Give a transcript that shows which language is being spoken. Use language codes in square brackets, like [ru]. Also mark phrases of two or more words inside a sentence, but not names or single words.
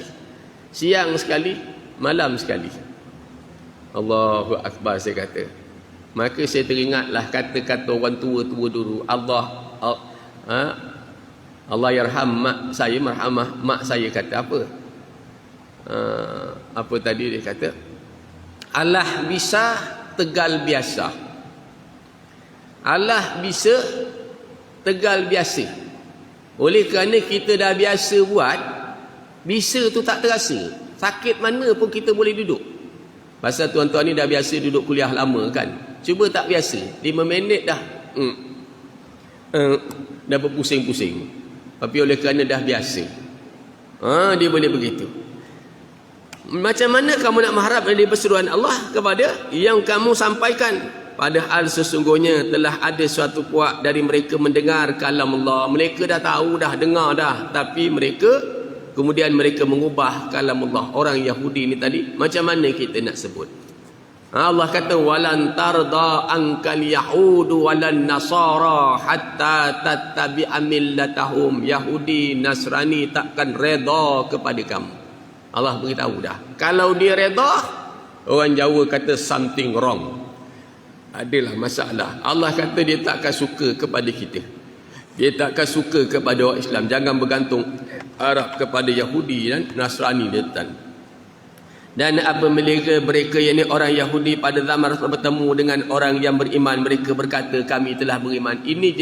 [ms] Siang sekali, malam sekali. Allahu Akbar saya kata. Maka saya teringatlah kata-kata orang tua-tua dulu. [ar] الله يرحم [ms] mak saya, marhamah mak saya kata apa? Apa tadi dia kata? Allah bisa, tegal biasa. Allah bisa, tegal biasa. Oleh kerana kita dah biasa buat, bisa tu tak terasa. Sakit mana pun kita boleh duduk. Pasal tuan-tuan ni dah biasa duduk kuliah lama kan. Cuba tak biasa, 5 minit dah dah berpusing-pusing. Tapi oleh kerana dah biasa, dia boleh begitu. Macam mana kamu nak mengharap dari perseruan Allah kepada yang kamu sampaikan? Padahal sesungguhnya telah ada suatu puak dari mereka mendengar kalam Allah. Mereka dah tahu, dah dengar dah, tapi kemudian mereka mengubah kalam Allah. Orang Yahudi ni tadi, macam mana kita nak sebut? [ar] Allah kata ولن ترضى عنك اليهود ولا النصارى حتى تتبع ملتهم. [ms] Yahudi, Nasrani takkan reda kepada kamu. Allah beritahu dah. Kalau dia reda, orang Jawa kata [en] something wrong. [ms] Adalah masalah. Allah kata dia takkan suka kepada kita. Dia takkan suka kepada orang Islam. Jangan bergantung harap kepada Yahudi dan Nasrani dan apabila mereka yakni orang Yahudi pada zaman Rasul bertemu dengan orang yang beriman, mereka berkata kami telah beriman.